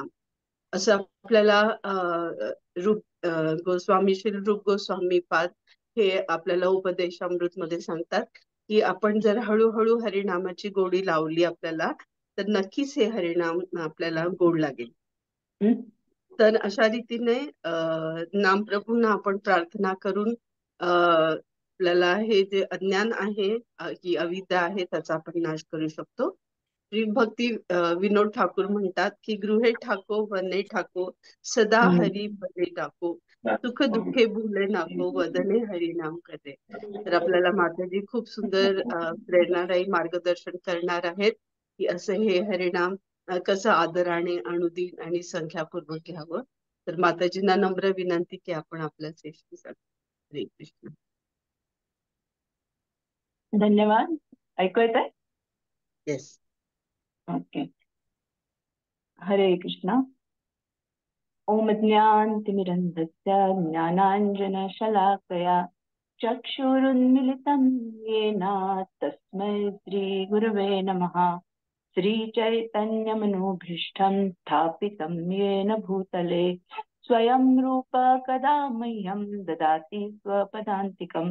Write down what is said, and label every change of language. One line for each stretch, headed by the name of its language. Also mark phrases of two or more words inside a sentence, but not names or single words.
Marathi: असं आपल्याला गोस्वामी श्री रूप गोस्वामी पाद हे आपल्याला उपदेशामृत मध्ये सांगतात की आपण जर हळूहळू हरिनामाची गोडी लावली आपल्याला तर नक्कीच हे हरिनाम आपल्याला गोड लागेल. तर अशा रीतीने नामप्रभूंना आपण प्रार्थना करून आपल्याला हे जे अज्ञान आहे की अविद्या आहे त्याचा आपण नाश करू शकतो. श्री भक्ती विनोद ठाकूर म्हणतात की
Bangla: গৃহে থাকো বনে থাকো সদা হরি ভজে থাকো সুখ দুঃখে ভুলে নাকো বদনে হরি নাম করে.
Marathi: तर आपल्याला माताजी खूप सुंदर प्रेरणादायी मार्गदर्शन करणार आहेत की असं हे हरिनाम कसं आदराने अनुदिन आणि संख्यापूर्वक घ्यावं. तर माताजींना नम्र विनंती की आपण आपल्या सेशन. हरे कृष्ण. धन्यवाद. ऐकू येत आहे? येस. ओके. हरे कृष्ण.
Sanskrit: ओम ज्ञानतिमिरन्धस्य ज्ञानाञ्जनशलाकया चक्षुरुन्मिलितं येन तस्मै श्रीगुरवे नमः. श्रीचैतन्यमनोभीष्टं स्थापितं येन भूतले स्वयं रूप कदा मह्यं ददाति स्वपदान्तिकं.